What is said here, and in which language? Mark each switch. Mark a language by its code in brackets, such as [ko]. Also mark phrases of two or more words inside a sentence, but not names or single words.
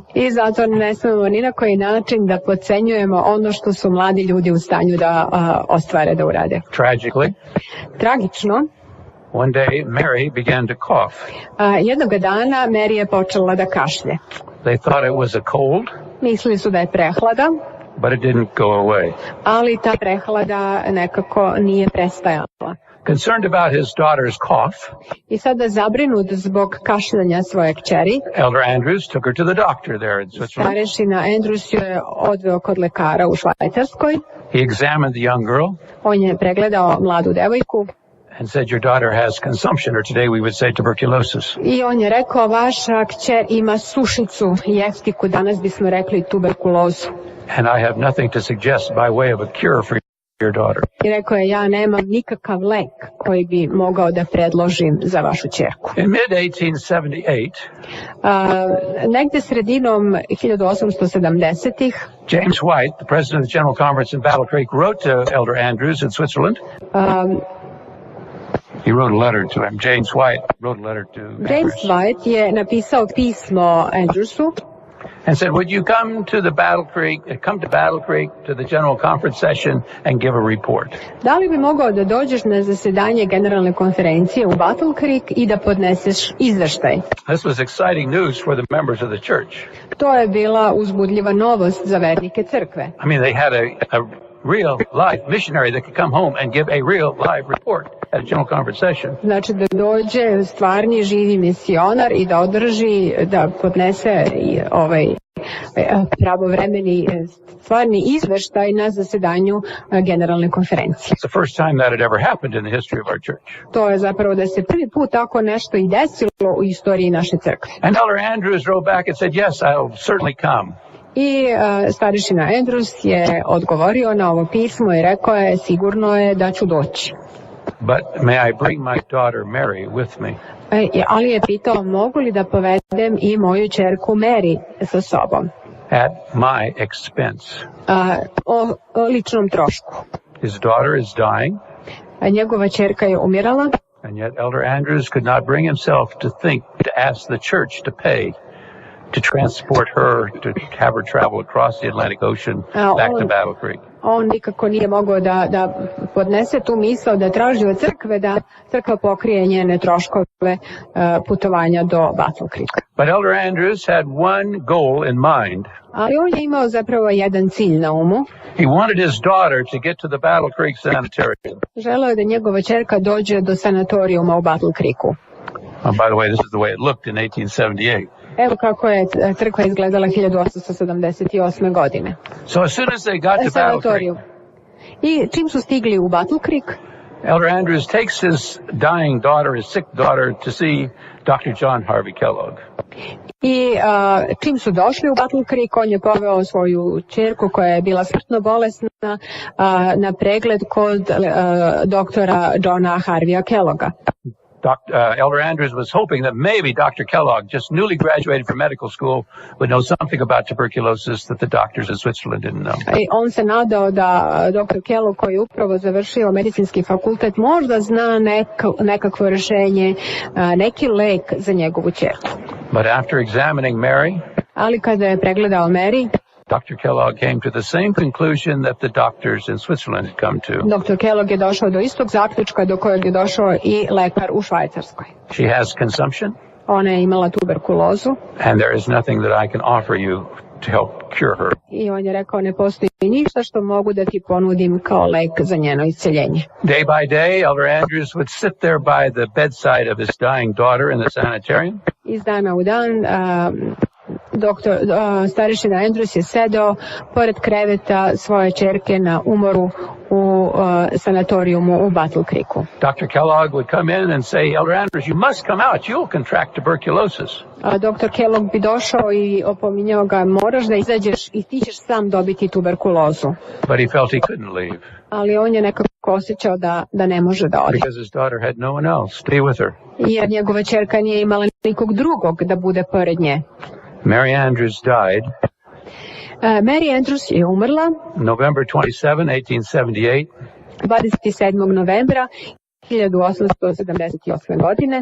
[sr] I zato ne smemo ni na koji način da podcenjujemo ono što su mladi ljudi u stanju da ostvare, da urade. Tragično. [en] One day Mary began to cough. [sr] Jednog dana Mary je počela da kašlje. [en] They thought it was a cold. [sr] Mislili su da je prehlada. [en] But it didn't go away. [sr] Ali ta prehlada nekako nije prestajala. [en] Concerned about his daughter's cough, [sr] I sada zabrinut zbog kašljanja svoje kćeri, [en] Elder Andrews took her to the doctor there in Switzerland. [sr] Starešina Endrjus je odveo kod lekara u Švajcarskoj. [en] He examined the young girl. [sr] On je pregledao mladu devojku. [en] And said, your daughter has consumption, or today we would say tuberculosis. [sr] I on je rekao, vaša kćer ima sušicu, jeftiku, danas bismo rekli tuberkulozu. [en] And I have nothing to suggest by way of a cure for your daughter. [sr] I rekao je, ja nemam nikakav lek koji bi mogao da predložim za vašu ćerku. [en] In mid-1878, [sr] negde sredinom 1870-ih, [en] James Wajt, the president of the General Conference in Battle Creek, wrote to Elder Andrews in Switzerland. He wrote a letter to him. James Wajt wrote a letter to [sr] Džejms Vajt je napisao pismo Endrjusu [en] and said, would you come to Battle Creek to the General Conference session and give a report? [sr] Da li bi mogao da dođeš na zasedanje Generalne konferencije u Battle Creek i da podneseš izveštaj? [en] This was exciting news for the members of the church. [sr] To je bila uzbudljiva novost za vernike crkve. [en] I mean, they had a real live missionary that could come home and give a real live report at a General Conference session. [sr] Znači da dođe stvarni živi misionar i da podnese pravovremeni stvarni izveštaj na zasedanju Generalne konferencije. [en] It's the first time that had ever happened in the history of our church. [sr] To je zapravo da se prvi put tako nešto i desilo u istoriji naše crkve. [en] And Elder Andrews wrote back and said, yes, I'll certainly come. [sr] I starešina Endrjus je odgovorio na ovo pismo i rekao je, sigurno je da ću doći. [en] But may I bring my daughter Mary with me? [sr] Ali je pitao, mogu li da povedem i moju ćerku Mary sa sobom? [en] At my expense. [sr] O ličnom trošku. [en] His daughter is dying. [sr] Njegova ćerka je umirala. [en] And yet Elder Andrews could not bring himself to ask the church to pay to transport her, to have her travel across the Atlantic Ocean back to Battle Creek. [sr] On nikako nije mogao da podnese tu misao da traži od crkve da crkva pokrije njene troškove putovanja do Battle Creeka. [en] But Elder Andrews had one goal in mind. [sr] Ali on je imao zapravo jedan cilj na umu. [en] He wanted his daughter to get to the Battle Creek Sanitarium. [sr] Želeo je da njegova ćerka dođe do sanatorijuma u Battle Creeku. [en] By the way, this is the way it looked in 1878. [sr] Evo kako je crkva izgledala 1878. godine. [en] So as soon as they got to Battle Creek, [sr] i čim su stigli u Battle Creek, [en] Elder Andrews takes his dying daughter, his sick daughter, to see Dr. John Harvey Kellogg. [sr] I čim su došli u Battle Creek, on je poveo svoju ćerku koja je bila smrtno bolesna na pregled kod doktora Džona Harveya Kellogga. [en] Elder Andrews was hoping that maybe Dr. Kellogg, just newly graduated from medical school, would know something about tuberculosis that the doctors in Switzerland didn't know. [sr] I on se nadao da dr. Kellogg, koji je upravo završio medicinski fakultet, možda zna nekakvo rješenje, neki lek za njegovu ćerku. [en] But after examining Mary, [sr] ali kada je pregledao Mary, [en] Dr. Kellogg came to the same conclusion that the doctors in Switzerland had come to. [sr] Dr. Kellogg je došao do istog zaključka do kojeg je došao i lekar u Švajcarskoj. [en] She has consumption. [sr] Ona je imala tuberkulozu. [en] And there is nothing that I can offer you to help cure her. [sr] I on je rekao, ne postoji ništa što mogu da ti ponudim kao lek za njeno isceljenje. [en] Day by day, Elder Andrews would sit there by the bedside of his dying daughter in the sanitarium. [sr] Iz dana u dan, starešina Endrjus je sedao pored kreveta svoje ćerke na umoru u sanatorijumu u Battle Creeku. [en] Dr. Kellogg would come in and say, Elder Andrews, you must come out, you'll contract tuberculosis. [sr] Dr. Kellogg bi došao i opominjao ga, moraš da izađeš i ti ćeš sam dobiti tuberkulozu. [en] But he felt he couldn't leave. [sr] Ali on je nekako osjećao da ne može da ode. [en] Because his daughter had no one else to be with her. [sr] Jer njegova ćerka nije imala nikog drugog da bude pored nje. [en] Mary Andrews died. [sr] Mary Andrews je umrla [en] November 27, 1878. [sr] 27. novembra 1878. godine.